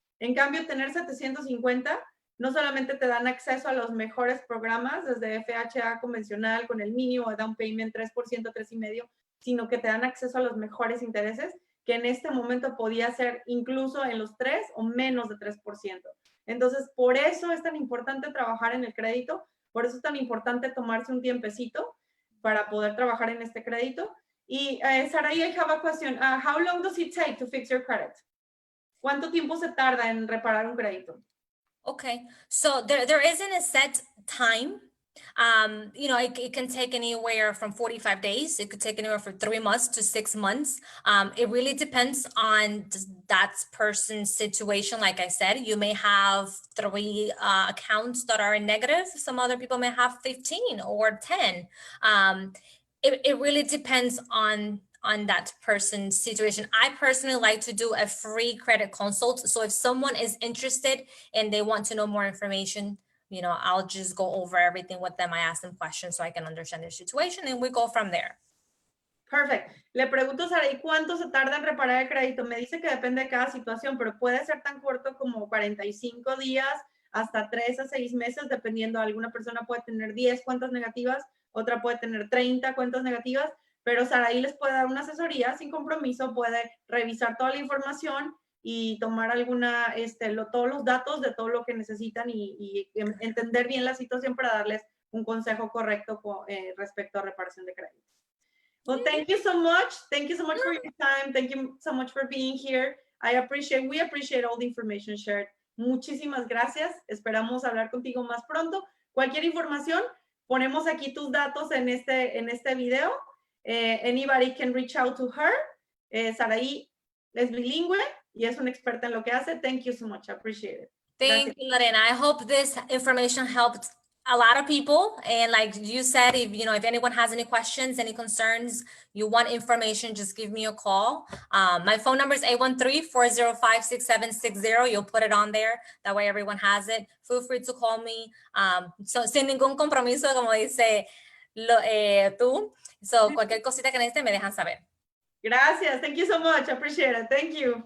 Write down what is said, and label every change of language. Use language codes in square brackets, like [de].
[es] En cambio, tener 750 no solamente te dan acceso a los mejores programas, desde FHA convencional con el mínimo de down payment 3%, 3,5%, sino que te dan acceso a los mejores intereses, que en este momento podía ser incluso en los 3 o menos de 3%. Entonces, por eso es tan importante trabajar en el crédito, por eso es tan importante tomarse un tiempecito para poder trabajar en este crédito. [en] Y Saraí, I have a question. How long does it take to fix your credit? [es] ¿Cuánto tiempo se tarda en reparar un crédito? [en] Okay, so there isn't a set time. You know, it can take anywhere from 45 days. It could take anywhere from 3 months to 6 months. It really depends on that person's situation. Like I said, you may have 3 accounts that are in negative. Some other people may have 15 or 10. It really depends on that person's situation. I personally like to do a free credit consult. So if someone is interested and they want to know more information, you know, I'll just go over everything with them. I ask them questions so I can understand their situation and we go from there. Perfect. [es] Le pregunto a Saraí, ¿cuánto se tarda en reparar el crédito? Me dice que depende de cada situación, pero puede ser tan corto como 45 días hasta 3 a 6 meses, dependiendo. Alguna persona puede tener 10 cuentas negativas, otra puede tener 30 cuentas negativas, pero Saraí les puede dar una asesoría sin compromiso, puede revisar toda la información y tomar todos los datos de todo lo que necesitan y entender bien la situación para darles un consejo correcto respecto a reparación de crédito. [en] Well, thank you so much. Thank you so much for your time. Thank you so much for being here. We appreciate all the information shared. [es] Muchísimas gracias. Esperamos hablar contigo más pronto. Cualquier información, ponemos aquí tus datos en este video. [en] Anybody can reach out to her. [es] Saraí es bilingüe y es una experta en lo que hace. [en] Thank you so much. I appreciate it. Thank you, Lorena. I hope this information helped a lot of people. And like you said, if anyone has any questions, any concerns, you want information, just give me a call. My phone number is 813-405-6760. You'll put it on there. That way everyone has it. Feel free to call me. [es] So sin ningún compromiso, como dice tú. So cualquier cosita que necesiten me dejan saber. [en] Gracias. Thank you so much. I appreciate it. Thank you.